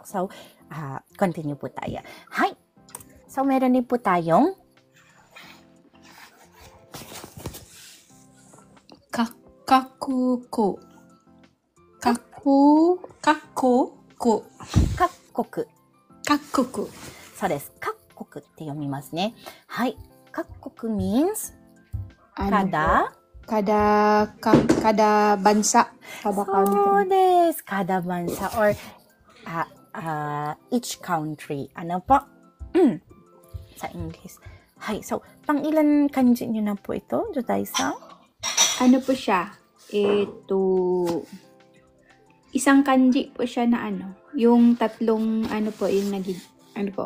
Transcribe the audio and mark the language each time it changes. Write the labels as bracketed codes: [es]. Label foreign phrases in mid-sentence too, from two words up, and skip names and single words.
[tl] So, continue po tayo. Hi! So, meron din po tayong [ja] Kakuko. 各国。そうです. Kakkoku って読みますね。はい。Kakkoku means kada [tl] bansa. Kada [ja] So [en] country. [ja] desu. [tl] Kada bansa or [en] each country. [tl] Ano po? Sa English. Hay. So, pang ilan kanji nyo na po ito, Jodai-san? Ano po siya? Isang kanji po siya na yung tatlong yung naging, po?